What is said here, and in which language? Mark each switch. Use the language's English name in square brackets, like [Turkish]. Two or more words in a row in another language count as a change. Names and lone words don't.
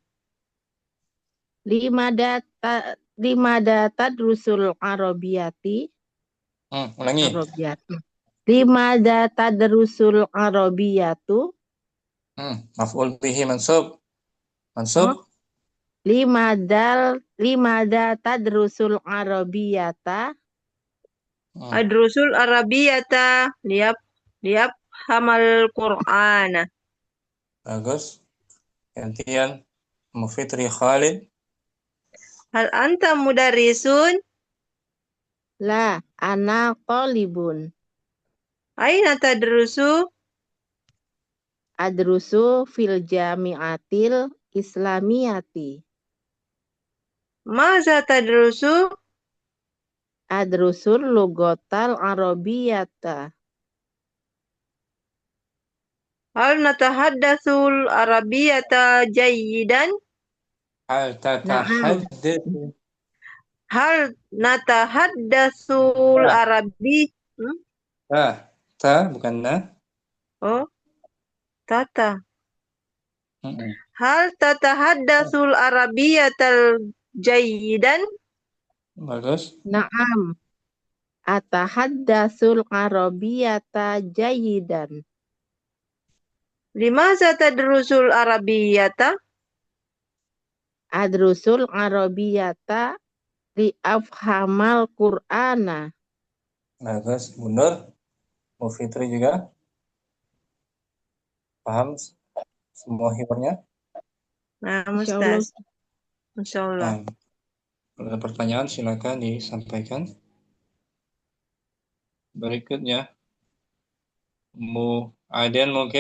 [Arabic] لماذا تدرس العربية? [Indonesian] Ulangi. [Arabic] Arabiyati. لماذا تدرس العربية? مفعول به منصوب. منصوب. لماذا تدرس العربية? أدرس العربية لأفهم القرآن. [Indonesian] Bagus. Gantian Ummu Fitri Khalid. [Arabic] هل أنت مدرس? La, أنا طالب. أين تدرس? أدرس في الجامعة الإسلامية. ماذا تدرس? أدرس اللغة العربية. هل نتحدث العربية جيدا? هل تتحدث. هل نتحدث العربي? [Indonesian] Ta bukan na. Oh, tata. Mm-mm. [Arabic] هل تتحدث العربية جيدا? [Indonesian] Bagus. [Arabic] Naam. أتحدث العربية جيدا. لماذا تدرس العربية? أدرس العربية لأفهم القرآن. [Indonesian] Bagus. Bu Nur. Bu Fitri juga. Paham semua hiburnya? Nah, Insyaallah. Ustaz. Insyaallah. Nah, kalau ada pertanyaan silakan disampaikan. Berikutnya Ummu Aden mungkin.